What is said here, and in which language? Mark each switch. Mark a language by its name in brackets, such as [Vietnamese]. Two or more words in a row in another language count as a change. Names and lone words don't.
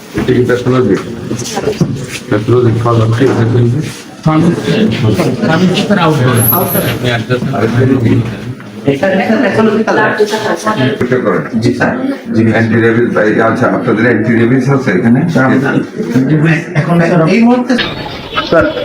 [Portuguese] Tem patologia. Patologia que fala que [Bangla] আমি [English] super outdoor. [Bangla] জি স্যার জি অ্যান্টি রেবিস আচ্ছা আপনাদের অ্যান্টি রেবিস আছে এখানে এখন এই মুহূর্তে স্যার